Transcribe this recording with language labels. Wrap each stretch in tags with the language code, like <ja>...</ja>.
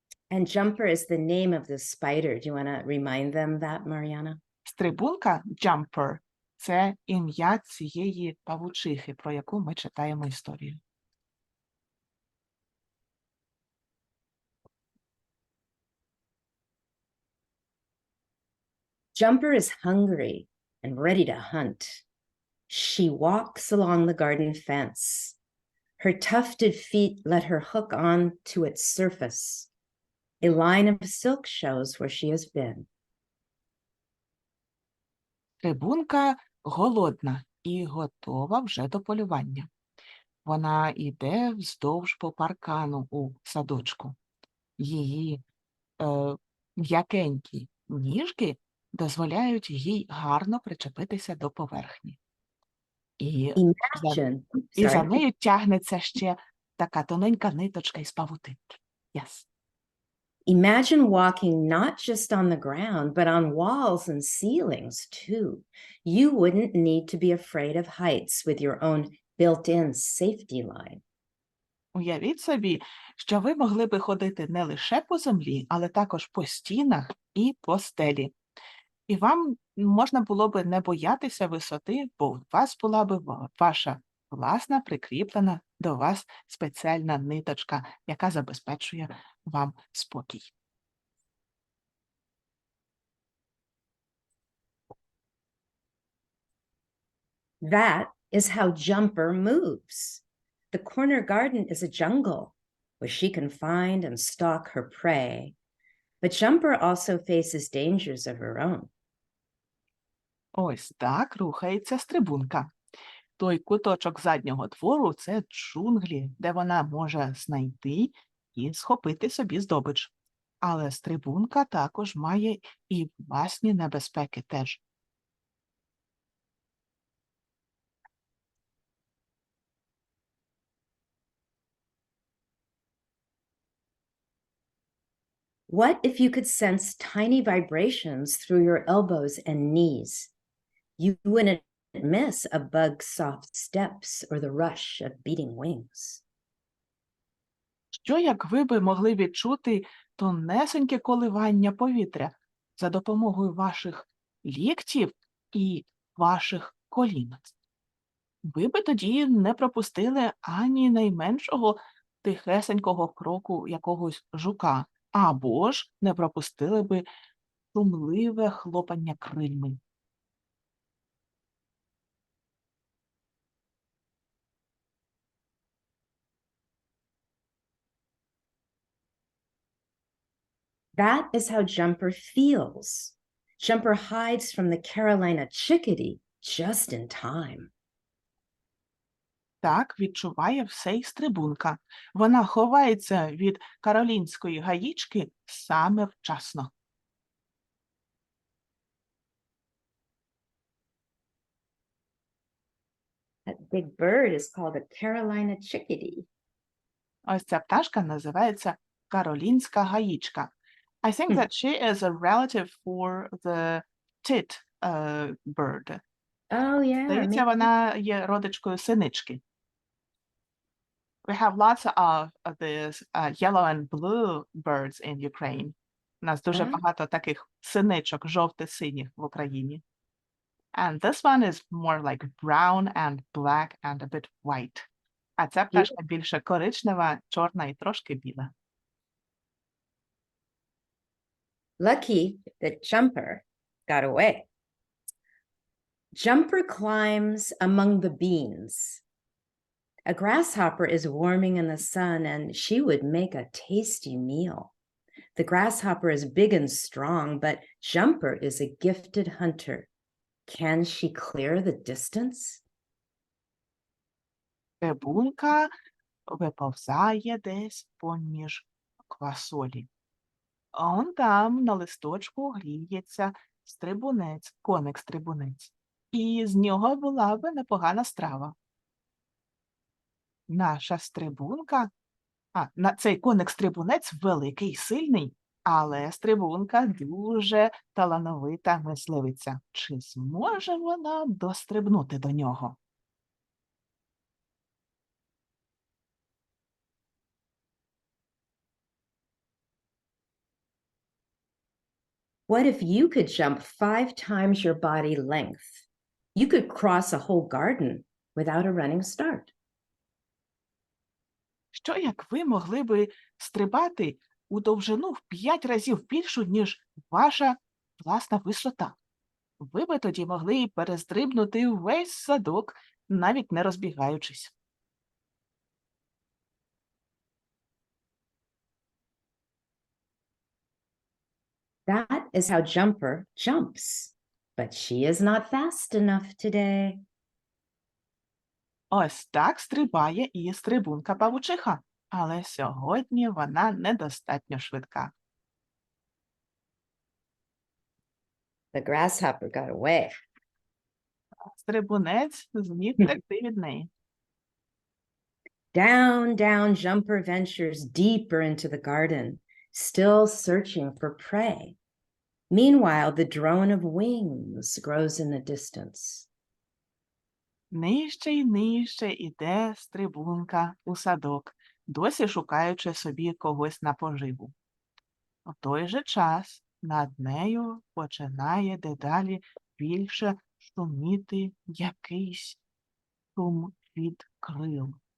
<en>And Jumper is the name of the spider. Do you want to remind them that, Marianna?</en> <uk>Стрибунка, jumper, це ім'я цієї павучихи, про яку ми читаємо історію.</uk> <en>Jumper is hungry and ready to hunt. She walks along the garden fence. Her tufted feet let her hook on to its surface. A line of silk shows where she has been.</en> <uk>Стрибунка голодна і готова вже до полювання. Вона йде вздовж по паркану у садочку. Її м'якенькі ніжки дозволяють їй гарно причепитися до поверхні. І за нею тягнеться ще така тоненька ниточка із павутинки.</uk> <en>Yes. Imagine walking not just on the ground, but on walls and ceilings too. You wouldn't need to be afraid of heights with your own built-in safety line.</en> <uk>Уявіть собі, що ви могли би ходити не лише по землі, але також по стінах і по стелі. І вам можна було би не боятися висоти, бо у вас була би ваша власна прикріплена до вас спеціальна ниточка, яка забезпечує вам спокій.</uk> <en>That is how Jumper moves. The corner garden is a jungle where she can find and stalk her prey. But Jumper also faces dangers of her own.</en> <uk>Ось так рухається стрибунка. Той куточок заднього двору – це джунглі, де вона може знайти і схопити собі здобич. Але стрибунка також має і власні небезпеки теж.</uk> <en>What if you could sense tiny vibrations through your elbows and knees? You wouldn't miss a bug's soft steps or the rush of beating wings.</en> <uk>Що як ви би могли відчути тонесеньке коливання повітря за допомогою ваших ліктів і ваших колін? Ви би тоді не пропустили ані найменшого тихесенького кроку якогось жука, або ж не пропустили би шумливе хлопання крильми.</uk> <en>That is how Jumper feels. Jumper hides from the Carolina chickadee just in time.</en> <uk>Так відчуває все й стрибунка. Вона ховається від каролінської гаїчки саме вчасно.</uk> <en>That big bird is called a Carolina chickadee.</en> <uk>Ось ця пташка називається каролінська гаїчка.</uk> <en>I think that she is a relative for the tit bird. Oh, yeah.</en> <uk>Здається, вона є родичкою синички.</uk> <en>We have lots of these yellow and blue birds in Ukraine.</en> <uk>У нас дуже багато таких синичок, жовто-синіх в Україні.</uk> <en>And this one is more like brown and black and a bit white.</en> <uk>А ця пташка більше коричнева, чорна і трошки біла.</uk> <en>Lucky that Jumper got away. Jumper climbs among the beans. A grasshopper is warming in the sun, and she would make a tasty meal. The grasshopper is big and strong, but Jumper is a gifted hunter. Can she clear the distance?</en> <uk>Цибулька виповзає десь поміж квасолі. А он там на листочку гріється стрибунець, коник-стрибунець. І з нього була би непогана страва. Наша стрибунка, цей коник-стрибунець великий, сильний, але стрибунка дуже талановита мисливиця. Чи зможе вона дострибнути до нього?</uk> <en>What if you could jump 5 times your body length? You could cross a whole garden without a running start.</en> <uk>Що як ви могли би стрибати у довжину в 5 разів більшу, ніж ваша власна висота? Ви би тоді могли і перестрибнути весь садок, навіть не розбігаючись.</uk> <en>That is how Jumper jumps, but she is not fast enough today.</en> <uk>Ось так стрибає і стрибунка-павучиха, але сьогодні вона недостатньо швидка.</uk> <en>The grasshopper got away.</en> <uk>Стрибунець зміг втекти від неї.</uk> <en>Down, down, Jumper ventures deeper into the garden. still searching for prey. Meanwhile, the drone of wings grows in the distance.</en> <uk>Нижче й нижче іде стрибунка у садок, досі шукаючи собі когось на поживу. У той же час над нею починає дедалі більше шуміти якийсь шум від крил.</uk>